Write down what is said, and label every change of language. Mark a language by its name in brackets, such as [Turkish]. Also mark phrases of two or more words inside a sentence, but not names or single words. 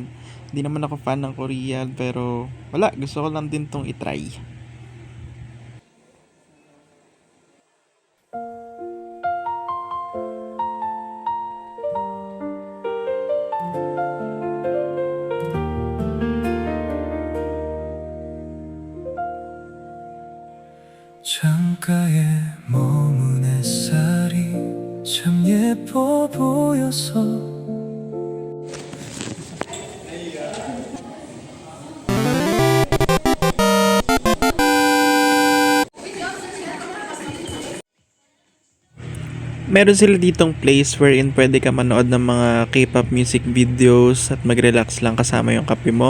[Filipino] Hindi naman ako fan ng Korean pero wala, gusto ko lang din tong itry. [Korean] 창가에 머문 햇살이 참 예뻐 보여서 [Filipino] Meron sila ditong [English] place wherein [Filipino] pwede ka manood ng mga [English] K-pop music videos [Filipino] at mag-relax lang kasama yung kape mo.